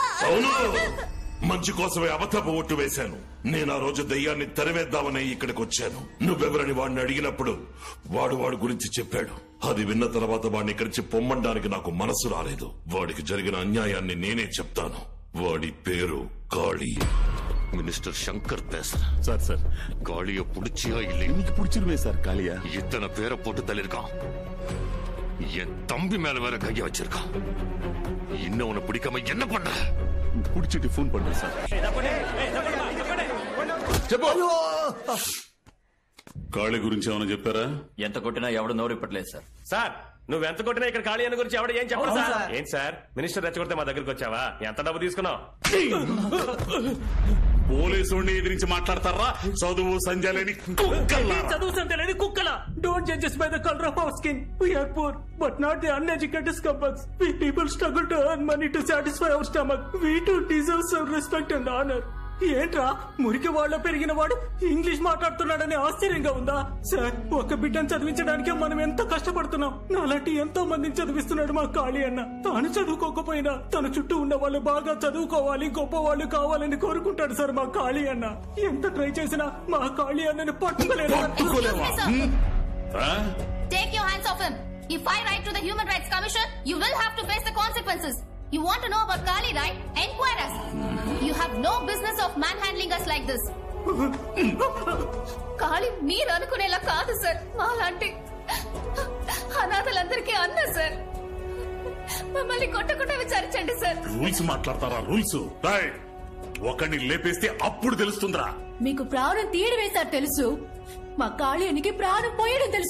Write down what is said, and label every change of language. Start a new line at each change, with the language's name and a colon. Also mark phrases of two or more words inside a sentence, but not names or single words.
Telugu: అవును, మంచి కోసమే అబద్ధపు ఓటు వేశాను. నేను ఆ రోజు దయ్యాన్ని తరివేద్దామని ఇక్కడికి వచ్చాను. నువ్వెవరని వాడిని అడిగినప్పుడు వాడి గురించి చెప్పాడు. అది విన్న తర్వాత వాడిని ఇక్కడి నుంచి పొమ్మడానికి నాకు మనసు రాలేదు. వాడికి జరిగిన అన్యాయాన్ని నేనే చెప్తాను. వాడి పేరు కాళీ.
Tamil: மினிஸ்டர் சங்கர் பேசுற
Telugu: సార్ సార్
Tamil: காளிய புடிச்சியா இல்லை? இன்னைக்கு பிடிச்சிருமே சார் காளியா. இத்தனை பேரை போட்டு தள்ளிருக்கான். என் தம்பி மேல வேற கைய வச்சிருக்கான். இன்னும் உன்னை பிடிக்காம என்ன பண்ற? பிடிச்சிட்டு ஃபோன் பண்றேன் சார்.
Telugu: కాళీ గురించి ఏమైనా చెప్పారా? ఎంత కొట్టినా ఎవడు నోరు ఇప్పట్లేదు సార్. సార్ నువ్వెంత కొట్టినా ఇక్కడ ఖాళీ అని గురించి ఎవడు ఏం చెప్పడు సార్. ఏంటి సార్ మినిస్టర్ రెచ్చగొడితే మా దగ్గరికి వచ్చావా? ఎంత డబ్బు తీసుకున్నావు? పోలీసుని ఎదిరించి మాట్లాడతారా? చదువు సంజలేని చదువు సంజలేని కుక్కల.
English: don't judge by the colour of our skin. We are poor but not the uneducated scumbags. We people struggle to earn money to satisfy our stomach. We too deserve some respect and honour.
Telugu: ఏంట్రా మురికి వాళ్ళ పెరిగిన వాడు ఇంగ్లీష్ మాట్లాడుతున్నాడని ఆశ్చర్యంగా ఉందా? సార్, ఒక బిడ్డను చదివించడానికే మనం ఎంత కష్టపడుతున్నాం. నాలాంటి ఎంతో మందిని చదివిస్తున్నాడు మా కాళీ అన్న. తాను చదువుకోకపోయినా తన చుట్టూ ఉన్న వాళ్ళు బాగా చదువుకోవాలి, గొప్ప వాళ్ళు కావాలని కోరుకుంటాడు సార్ మా కాళీ అన్న. ఎంత ట్రై చేసినా మా కాళీ అన్నని పట్టుకోలేదు.
English: Take your hands off him. If I write to the Human Rights Commission, you will have to face the consequences. You want to know about Kali, right? Enquire us. You have no business of manhandling us like this. Kali,
Telugu: మీరు అనుకునేలా కాదు సార్. మాలాంటి అనాథలందరికీ అన్న సార్. మమ్మల్ని కొట్టకుండా విచారించండి సార్. రూల్స్ మాట్లాడతారా? రూల్స్ ఒకడిని లేపేస్తే అప్పుడు తెలుస్తుందిరా. మీకు ప్రాణం తీయడమే సార్ తెలుసు. మా కాళీనికి ప్రాణం పోయడం తెలుసు.